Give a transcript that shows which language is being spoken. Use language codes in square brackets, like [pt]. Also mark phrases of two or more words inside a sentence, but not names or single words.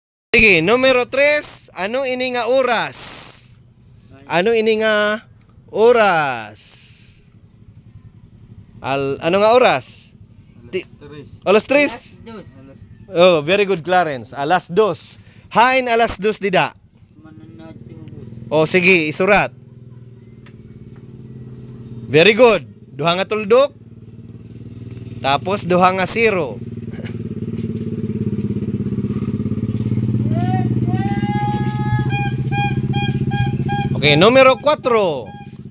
[war] Sige, numero 3, ano ini nga oras? Ano ini nga oras? Ano nga oras? Alas 3. [en] Oh, very good, Clarence. [war] Alas 2. Hain alas 2 dida. Oh, sige, isurat. [en] Very good. [war] Duha nga tuldok. Tapos duha nga 0. Okay, numero 4.